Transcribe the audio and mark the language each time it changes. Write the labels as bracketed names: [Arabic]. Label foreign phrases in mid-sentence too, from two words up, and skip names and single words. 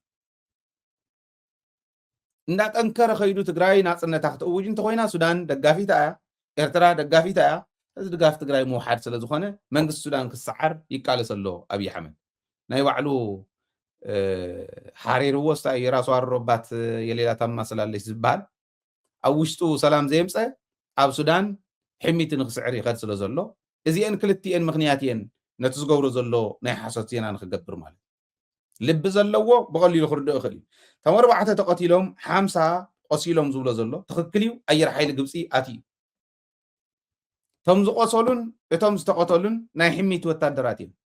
[Tigrinya] እንዳጠንከረ ኸይዱ ትግራይ ናፅነታ ክትእውጅ እንተኮይና ሱዳን ደጋፊታ እያ ኤርትራ ደጋፊታ እያ እዚ ድጋፍ ትግራይ ምውሓድ ስለ ዝኾነ መንግስቲ ሱዳን ክሰዓር ይቃለስ ኣሎ ኣብይ ኣሕመድ ናይ ባዕሉ ሓሪርዎ ስታ [Amharic] የራሱ ኣሮባት የሌላ ታማስላለች [Tigrinya] ዝበሃል ኣብ ውሽጡ ሰላም ዘየምፀ ኣብ ሱዳን ሕሚት ንክስዕር ይኸድ ስለ ዘሎ እዚአን ክልቲአን ምክንያት እየን ነቲ ዝገብሮ ዘሎ ናይ ሓሶት ዜና ንክገብር ማለት ልቢ ዘለዎ ብቐሊሉ ክርድኦ ይኽእል እዩ እቶም 4 ተቐቲሎም 50 ቆሲሎም ዝብሎ ዘሎ ትኽክል እዩ ኣየር ሓይሊ ግብፂ ኣትዩ እቶም ዝቆሰሉን እቶም ዝተቐተሉን ናይ ሕሚት ወታደራት እዮም